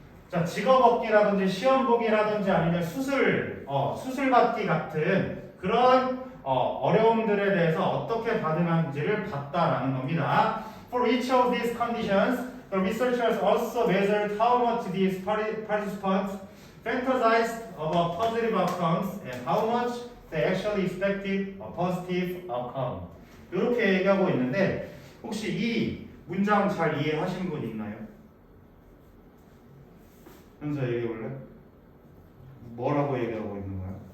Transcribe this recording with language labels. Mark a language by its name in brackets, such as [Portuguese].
[Korean] 자, 직업 얻기라든지 시험 보기라든지 아니면 수술 받기 같은 그런 어려움들에 대해서 어떻게 반응하는지를 봤다라는 겁니다. [English] For each of these conditions, the researchers also measured how much these participants fantasized about positive outcomes and how much they actually expected a positive outcome. [Korean] 이렇게 얘기하고 있는데 혹시 이 문장 잘 이해하신 분 있나요? 현서 얘기해 볼래? 뭐라고 얘기하고 있는 거야?